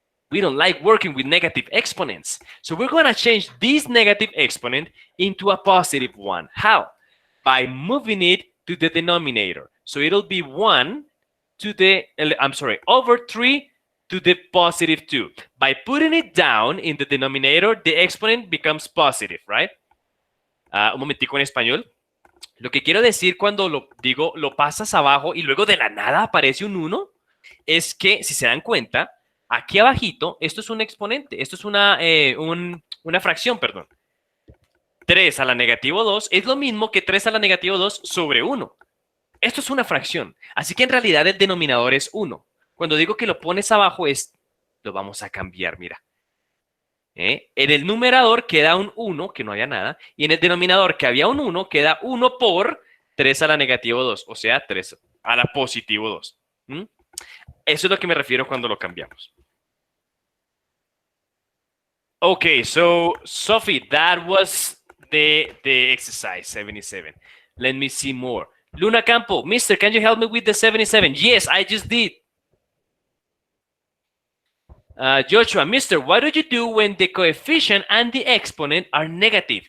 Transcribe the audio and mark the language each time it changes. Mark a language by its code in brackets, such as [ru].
[en] We don't like working with negative exponents. So we're going to change this negative exponent into a positive one. How? By moving it to the denominator. So it'll be 1 to the, over 3 to the +2. By putting it down in the denominator, the exponent becomes positive, right? [es] Un momentico en español. Lo que quiero decir cuando lo digo, lo pasas abajo y luego de la nada aparece un 1, es que, si se dan cuenta, aquí abajito, esto es un exponente, esto es una fracción, perdón. 3 a la -2 es lo mismo que 3 a la -2 sobre 1. Esto es una fracción, así que en realidad el denominador es 1. Cuando digo que lo pones abajo es, lo vamos a cambiar, mira. En el numerador queda un 1, que no había nada, y en el denominador que había un 1, queda 1 por 3 a la negativo 2, o sea, 3 a la positivo 2. Eso es lo que me refiero cuando lo cambiamos. [en] Okay, so Sophie, that was the exercise 77. Let me see more. Luna Campo, Mister, can you help me with the 77? Yes, I just did. Joshua, Mister, what do you do when the coefficient and the exponent are negative?